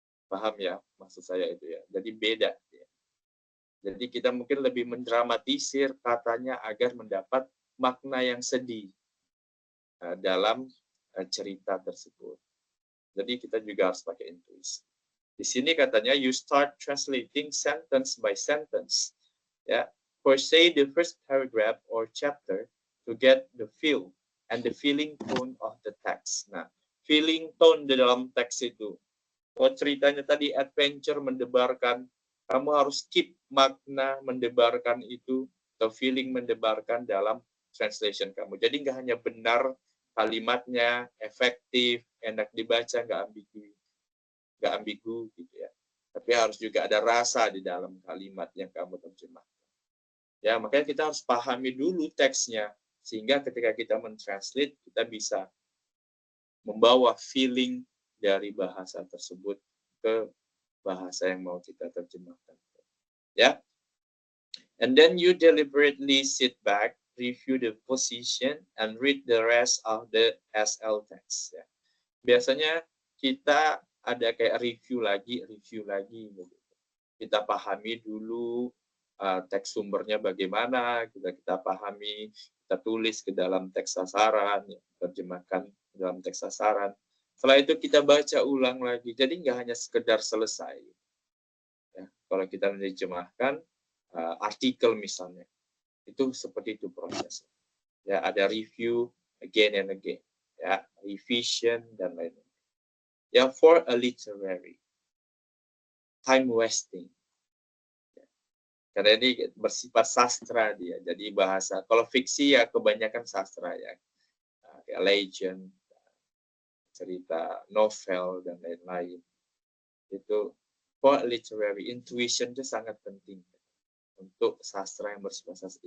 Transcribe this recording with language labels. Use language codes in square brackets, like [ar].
[id] Paham ya maksud saya itu ya. Jadi beda. Ya. Jadi kita mungkin lebih mendramatisir katanya agar mendapat makna yang sedih dalam cerita tersebut. Jadi kita juga harus pakai intuisi. Di sini katanya [en] you start translating sentence by sentence. Ya, for say the first paragraph or chapter to get the feel and the feeling tone of the text. [id] Nah, feeling tone di dalam teks itu. Kalau ceritanya tadi adventure mendebarkan, kamu harus keep makna mendebarkan itu atau feeling mendebarkan dalam translation kamu. Jadi nggak hanya benar kalimatnya, efektif, enak dibaca, nggak ambigu gitu ya. Tapi harus juga ada rasa di dalam kalimat yang kamu terjemahkan. Ya, makanya kita harus pahami dulu teksnya sehingga ketika kita mentranslate kita bisa membawa feeling dari bahasa tersebut ke bahasa yang mau kita terjemahkan. Ya. [en] And then you deliberately sit back, review the position and read the rest of the SL text. [id] Ya. Biasanya kita ada kayak review lagi gitu. Kita pahami dulu teks sumbernya bagaimana, kita pahami, kita tulis ke dalam teks sasaran, terjemahkan ke dalam teks sasaran. Setelah itu kita baca ulang lagi. Jadi nggak hanya sekedar selesai. Ya, kalau kita menerjemahkan artikel misalnya, itu seperti itu prosesnya. Ya, ada [en] review again and again, [id] ya, revision dan lain-lain. [en] Ya, for a literary, time wasting. [id] Ya. Karena ini bersifat sastra dia, jadi bahasa. Kalau fiksi ya kebanyakan sastra ya, kayak legend, cerita novel dan lain-lain. Itu [en] for literary, [id] intuition itu sangat penting untuk sastra yang bersifat sastra.